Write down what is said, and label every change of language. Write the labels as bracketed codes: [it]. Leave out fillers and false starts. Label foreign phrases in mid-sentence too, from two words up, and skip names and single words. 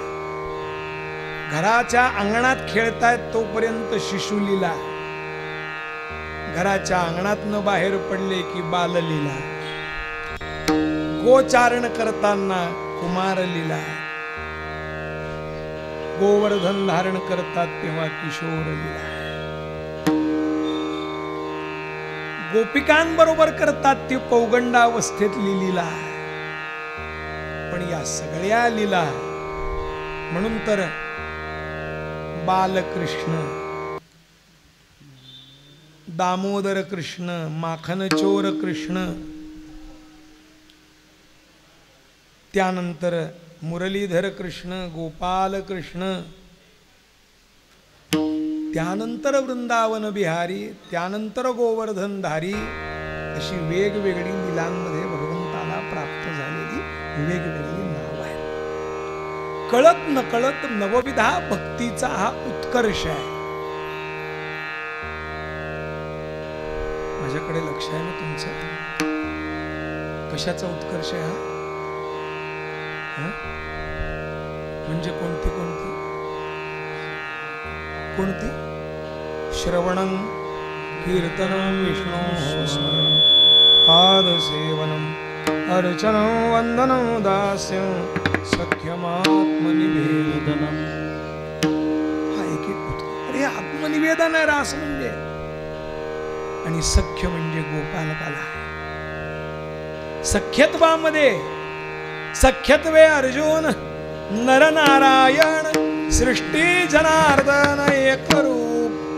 [mr] घराच्या अंगणात खेळतायत तोपर्यंत शिशु लीला, घराच्या अंगणातनं बाहेर पडले की बाल लीला, गोचारण करताना कुमार लीला, गोवर्धन धारण करतात तेव्हा किशोर लीला, गोपिकांबरोबर करतात ती पौगंडावस्थेतली लीला. पण या सगळ्या लीला, म्हणून तर बालकृष्ण, दामोदर कृष्ण, माखनचोर कृष्ण, त्यानंतर मुरलीधर कृष्ण, गोपाल कृष्ण, त्यानंतर वृंदावन बिहारी, त्यानंतर गोवर्धनधारी, अशी वेगवेगळी लीलांमध्ये भगवंताला प्राप्त झालेली वेगवेगळी नाव आहेत. कळत नकळत नवविधा भक्तीचा हा उत्कर्ष आहे. माझ्याकडे लक्ष आहे ना तुमचं? कशाचा उत्कर्ष आहे हा? म्हणजे कोणती कोणती कोणती? [sa] श्रवणं कीर्तनं विष्णु स्मरणं पादसेवनं अर्चनं वंदनं दास्यं सख्यमात्मनिवेदनं. [mr] हा एक अरे आत्मनिवेदन आहे रास म्हणजे. आणि सख्य म्हणजे गोपालकाला आहे. सख्यत्वामध्ये सख्यत्वे अर्जुन नरनारायण सृष्टी जनार्दन एकरूप.